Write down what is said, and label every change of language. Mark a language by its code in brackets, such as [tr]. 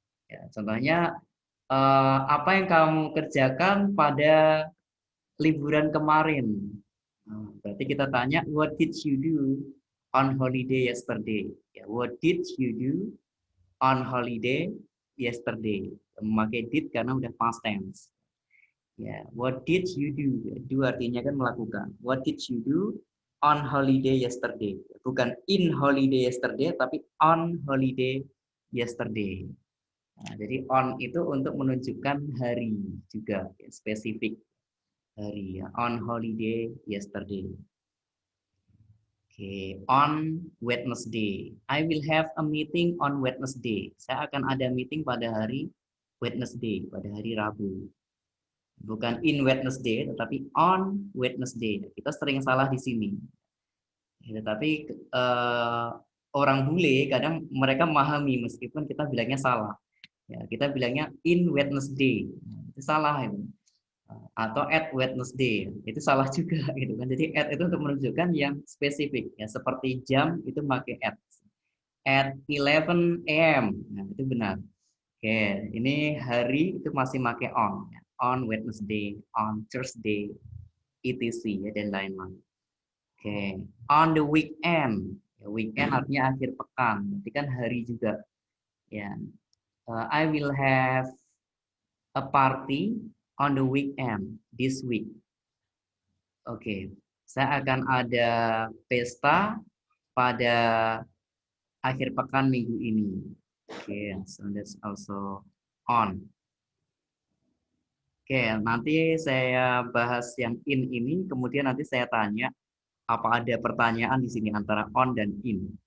[id] Ya, contohnya apa yang kamu kerjakan pada liburan kemarin? Berarti kita tanya, [en] what did you do on holiday yesterday? Ya, what did you do on holiday yesterday? [id] Memakai did karena udah past tense. Ya, [en] what did you do? [id] Do artinya kan melakukan. [en] What did you do on holiday yesterday? Bukan in holiday yesterday, tapi on holiday yesterday. [id] Nah, jadi on itu untuk menunjukkan hari juga, ya, spesifik hari. Ya. [en] On holiday yesterday. Oke, on Wednesday. I will have a meeting on Wednesday. [id] Saya akan ada meeting pada hari Wednesday, pada hari Rabu. Bukan in Wednesday, tetapi on Wednesday. Kita sering salah di sini. Tetapi orang bule kadang mereka memahami meskipun kita bilangnya salah. Ya, kita bilangnya in Wednesday. Itu salah itu. Atau at Wednesday. Itu salah juga gitu kan. Jadi at itu untuk menunjukkan yang spesifik ya, seperti jam itu pakai at. [en] At 11 a.m. [id] Nah, itu benar. Oke, ini hari itu masih pakai on. [en] On Wednesday, on Thursday, etc. [id] Ya, dan lain-lain. Oke, [en] on the weekend. [id] Ya, weekend artinya akhir pekan. Berarti kan hari juga. [en] Ya, I will have a party on the weekend this week. [id] Oke, saya akan ada pesta pada akhir pekan minggu ini. [en] Oke, so that's also on. [id] Oke, nanti saya bahas yang in ini, kemudian nanti saya tanya apa ada pertanyaan di sini antara on dan in.